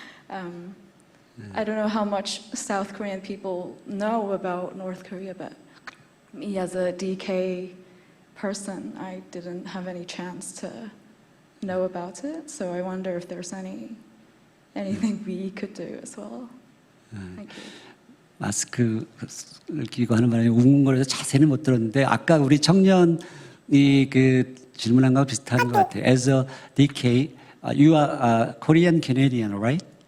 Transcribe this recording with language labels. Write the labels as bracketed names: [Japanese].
[English] I don't know how much South Korean people know about North Korea, but me as a DK person, I didn't have any chance to know about it. So I wonder if there's anything we could do as well. Thank you. [Korean] 마스크를 끼고 하는 바람에 웅웅거려서 자세는 못 들었는데 아까 우리 청년이 그 질문한 거와 비슷한 것 같아요. [English] As a DK, you are a Korean Canadian, right?